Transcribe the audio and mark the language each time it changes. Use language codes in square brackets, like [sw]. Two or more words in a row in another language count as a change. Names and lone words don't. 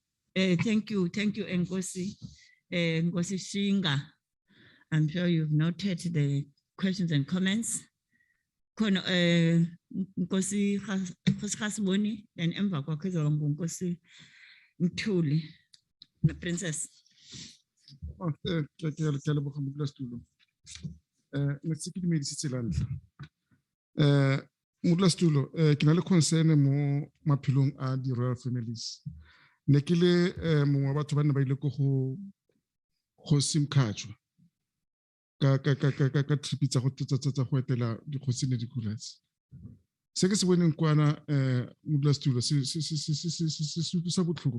[en] Thank you, Nkosi. Nkosi Shinga. I'm sure you've noted the questions and comments. [zu] Khona Nkosi Khasiboni, and emva kwakhe kuzoba nguNkosi Mthuli, [en] the princess. [tn] Ke a leboga modulasetulo. Ne ke ke dumedisitse la ntlha. Modulasetulo, ke na le concern mo maphelong a di- [en] royal families. [tn] Ne ke le mongwe wa batho ba ne ba ile ko go Kgosi Mkhatshwa ka trip tsa go etela dikgosi le dikulatsi. Se ke se boneng kwana modulasetulo se utlwisa botlhoko.